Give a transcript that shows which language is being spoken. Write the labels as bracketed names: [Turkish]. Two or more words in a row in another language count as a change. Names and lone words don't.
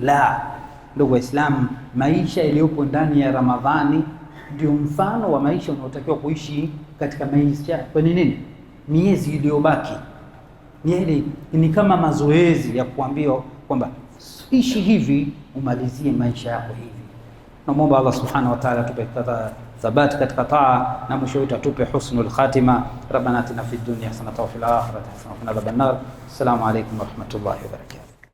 [Swahili] La, ndugu Waislamu, maisha yaliyopo ndani ya Ramadhani ndio mfano wa maisha unaotakiwa kuishi katika maisha kwa nini miezi iliyobaki. Ni kama mazoezi ya kuambiwa kwamba ishi hivi umalizie maisha yako hivi. Naomba Allah [Arabic] سبحانه وتعالى [Swahili] atupe thabati katika taa, na mwisho wetu atupe [Arabic] حسن الخاتمة. ربنا آتنا في الدنيا حسنة وفي الآخرة حسنة وقنا عذاب النار. السلام عليكم ورحمة الله وبركاته.